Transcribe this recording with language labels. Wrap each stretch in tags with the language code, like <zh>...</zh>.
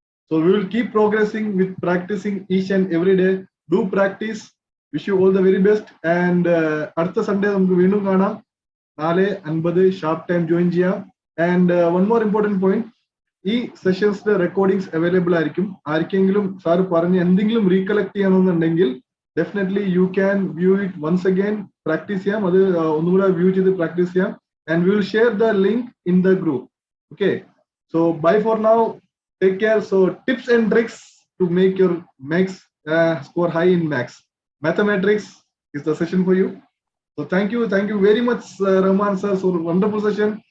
<en>So we will keep progressing with practicing each and every day. Do practice. Wish you all the very best. And</en> <ml>അടുത്ത Sunday നമുക്ക് വീണ്ടും കാണാം. 4:50 sharp time join ചെയ്യാം.</ml> <en>and one more important point,</en> <ml>ഈ സെഷൻസിന്റെ recordings available ആയിരിക്കും. ആർക്കെങ്കിലും sir പറഞ്ഞ് എന്തെങ്കിലും റീകളക്ട് ചെയ്യണമെന്നുണ്ടെങ്കിൽ</ml> <en>definitely you can view it once again,</en> <ml>practice ചെയ്യാം. അത് ഒന്നുകൂടെ വ്യൂ ചെയ്ത് പ്രാക്ടീസ് ചെയ്യാം.</ml> <en>And we will share the link in the group. Okay, so bye for now, take care. So tips and tricks to make your maths score high in maths. Mathematrix is the session for you. So thank you very much, Rahman sir, for wonderful session.</en>